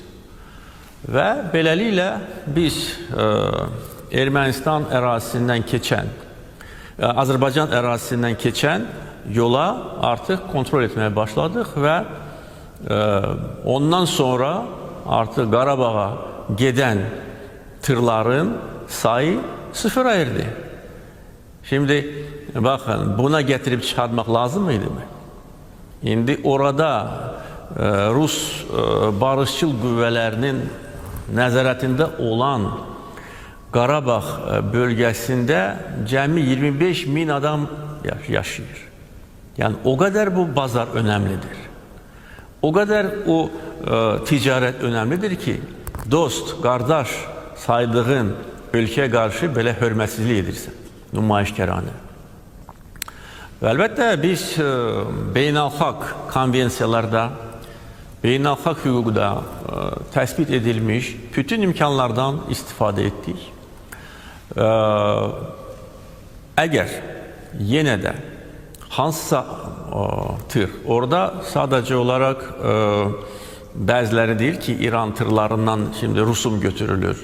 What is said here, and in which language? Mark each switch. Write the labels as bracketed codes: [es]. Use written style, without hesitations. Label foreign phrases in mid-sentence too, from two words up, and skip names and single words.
[az] Və beləliklə biz Ermənistan ərazisindən keçən, Azərbaycan ərazisindən keçən yola artıq kontrol etməyə başladıq və ondan sonra artıq Qarabağa gedən tırların sayı sıfıra erdi. [tr] Şimdi bakın, buna getirip çıkartmak lazım mıydı mı? [az] Şimdi orada Rus barışçıl qüvvələrinin nəzarətində olan Qarabağ bölgəsində cəmi 25 min adam yaşayır. [tr] Yani o kadar bu bazar önemlidir. O kadar o ticaret önemlidir ki, dost, qardaş saydığın ülkeye karşı [az] belə hörmətsizlik edirsən, nümayişkəranə. Və əlbəttə biz beynəlxalq konvensiyalarda, beynəlxalq hüquqda təsbit edilmiş bütün imkanlardan istifadə etdik. Əgər yenə də hansısa tır, orada [tr] sadece olarak [az] bəziləri deyir ki, İran tırlarından şimdi rusum götürülür.